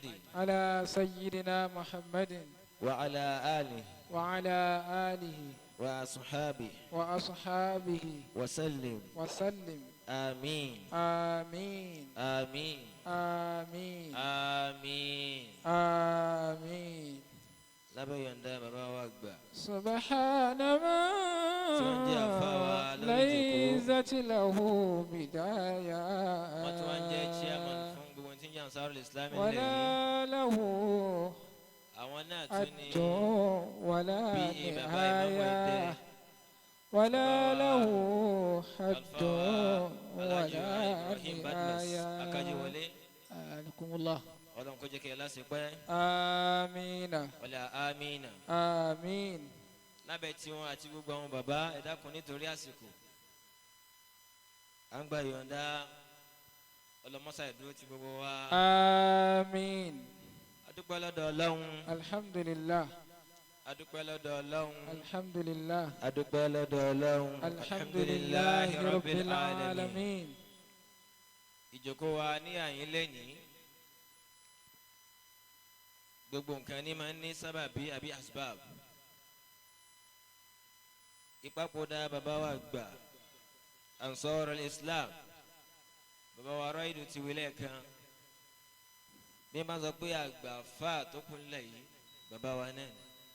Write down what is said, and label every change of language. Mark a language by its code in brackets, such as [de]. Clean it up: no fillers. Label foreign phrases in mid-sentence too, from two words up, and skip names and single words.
[ar] على سيدنا محمد وعلى آله وعلى آله وأصحابه وأصحابه وسلم. وسلم. آمين آمين آمين آمين آمين. آمين. [yo] lábẹ́ yọ̀ǹda bàbá wa gbà. [ar] سبحان [yo] tí wọ́n jẹ́ àfáwà [ar] من [yo] lórí ìjòkó. [ar] ليست له بداية [yo] wọ́n tún wá ń jẹ́ chairman fún gbogbo tí ń jẹ́ Ansarul Islam ilẹ̀ [ar] ولا [yo] yìí. [ar] له [yo] àwọn náà tún ní [ar] حد ولا [yo] bí bàbá ìmáàmù Ẹdẹ. [ar] نهاية ولا له حد [yo] Alfa [ar] ولا [yo] Alhaji Ibrahim Badmus [ar] نهاية. [yo] Akajiwọlé. [ar] أنكم الله. [yo] ọlọ́run kó jẹ́ kí ẹ lásìpẹ́. [ar] آمين ولا آمين. آمين. [yo] lábẹ́ tí wọn àti gbogbo àwọn bàbá ẹ dákun nítorí àsìkò. à ń gba yọ̀ǹda ọlọ́mọ́sá ìdúró ti gbogbo wa. [ar] آمين. [yo] adúpẹ́ lọ́dọ̀ ọlọ́run. [ar] الحمد لله. [yo] adúpẹ́ lọ́dọ̀ ọlọ́run. [ar] الحمد لله. [yo] adúpẹ́ lọ́dọ̀ ọlọ́run. [ar] الحمد لله رب العالمين. [yo] ìjókòó wa ní àyín lẹ́yìn gbogbo nǹkan ní máa ń ní sábàbí àbí asbab. ìpapòdà bàbá wa gbà Ansarul Islam bàbá wa Raidu ti wílẹ̀ kan bí wọ́n sọ pé àgbà fà tó kún lẹ̀ yìí bàbá wa náà ni.